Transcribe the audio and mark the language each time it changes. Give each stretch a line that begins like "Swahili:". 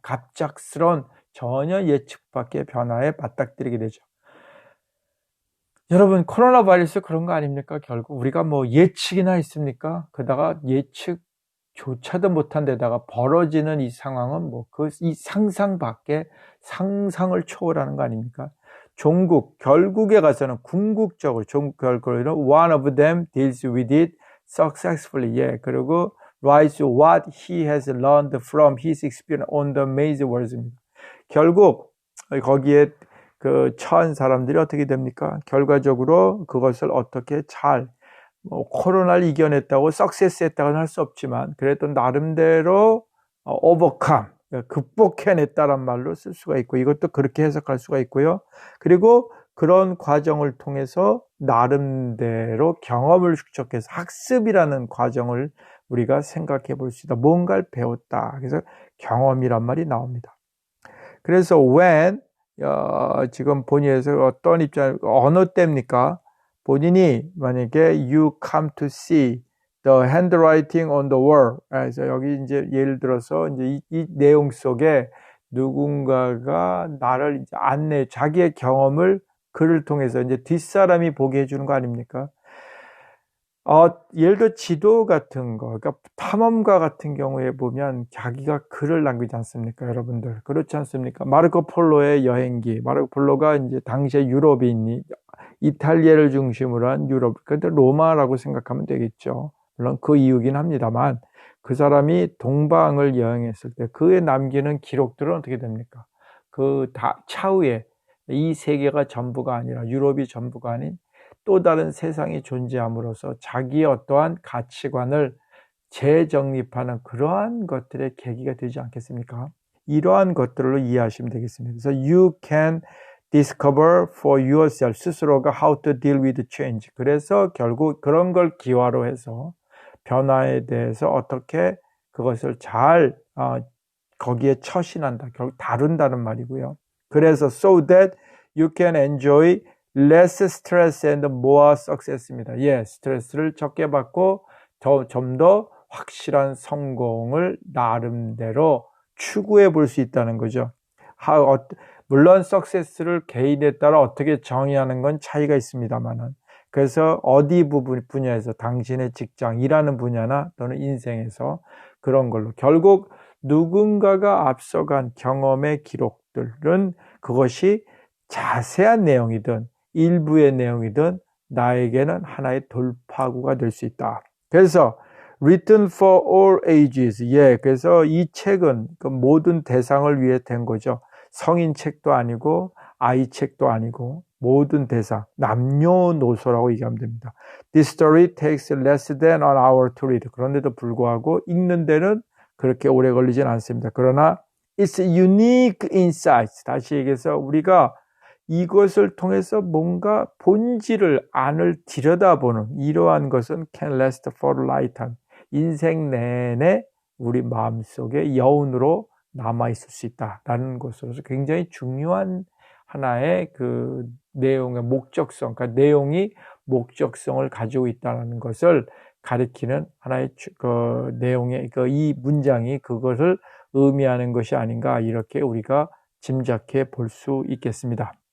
Korean: 갑작스러운 전혀 예측 밖의 변화에 맞닥뜨리게 되죠. 여러분 코로나 바이러스 그런 거 아닙니까? 결국 우리가 뭐 예측이나 있습니까? 그다가 예측조차도 못한 데다가 벌어지는 이 상황은 뭐 이 상상 밖에 상상을 초월하는 거 아닙니까? 종국 결국에 가서는 궁극적으로 결국에는
English: one of them deals with it successfully.
Korean: 예, 그리고
English: writes what he has learned from his experience on the maze words입니다.
Korean: 결국 거기에 그 처한 사람들이 어떻게 됩니까? 결과적으로 그것을 어떻게 잘 코로나를 이겨냈다고 석세스했다고는 할 수 없지만 그래도 나름대로 overcome 극복해냈다란 말로 쓸 수가 있고 이것도 그렇게 해석할 수가 있고요. 그리고 그런 과정을 통해서 나름대로 경험을 축적해서 학습이라는 과정을 우리가 생각해 볼 수 있다. 뭔가를 배웠다. 그래서 경험이란 말이 나옵니다. 그래서 when 지금 본인에서 어떤 입장 어느 때입니까? 본인이 만약에
English: you come to see the handwriting on the wall.
Korean: 그래서 여기 이제 예를 들어서 이제 이 내용 속에 누군가가 나를 이제 자기의 경험을 글을 통해서 이제 뒷사람이 보게 해주는 거 아닙니까? 예를 들어 지도 같은 거, 그러니까 탐험가 같은 경우에 보면 자기가 글을 남기지 않습니까, 여러분들? 그렇지 않습니까? 마르코 폴로의 여행기, 마르코 폴로가 이제 당시에 유럽인이 이탈리아를 중심으로 한 유럽, 근데 로마라고 생각하면 되겠죠. 물론 그 이유긴 합니다만 그 사람이 동방을 여행했을 때 그에 남기는 기록들은 어떻게 됩니까? 그 차후에 이 세계가 전부가 아니라 유럽이 전부가 아닌 또 다른 세상이 존재함으로써 자기의 어떠한 가치관을 재정립하는 그러한 것들의 계기가 되지 않겠습니까? 이러한 것들로 이해하시면 되겠습니다. 그래서
English: you can discover for yourself
Korean: 스스로가
English: how to deal with change.
Korean: 그래서 결국 그런 걸 기화로 해서 변화에 대해서 어떻게 그것을 잘 거기에 처신한다. 결국 다룬다는 말이고요. 그래서
English: so that you can enjoy less stress and more success입니다.
Korean: 예, 스트레스를 적게 받고 좀 더 확실한 성공을 나름대로 추구해 볼 수 있다는 거죠. 물론 success를 개인에 따라 어떻게 정의하는 건 차이가 있습니다만은 그래서 어디 분야에서 당신의 직장, 일하는 분야나 또는 인생에서 그런 걸로 결국 누군가가 앞서간 경험의 기록들은 그것이 자세한 내용이든 일부의 내용이든 나에게는 하나의 돌파구가 될 수 있다. 그래서
English: written for all ages.
Korean: 예, 그래서 이 책은 그 모든 대상을 위해 된 거죠. 성인 책도 아니고 아이 책도 아니고 모든 대상, 남녀노소라고 얘기하면 됩니다.
English: This story takes less than an hour to read.
Korean: 그런데도 불구하고 읽는 데는 그렇게 오래 걸리진 않습니다. 그러나
English: it's unique insights.
Korean: 다시 얘기해서 우리가 이것을 통해서 뭔가 본질을 안을 들여다보는 이러한 것은
English: can last for a lifetime.
Korean: 인생 내내 우리 마음속에 여운으로 남아있을 수 있다라는 것으로서 굉장히 중요한 하나의 그 내용의 목적성, 그러니까 내용이 목적성을 가지고 있다는 것을 가리키는 하나의 그 내용의 이 문장이 그것을 의미하는 것이 아닌가 이렇게 우리가 짐작해 볼 수 있겠습니다.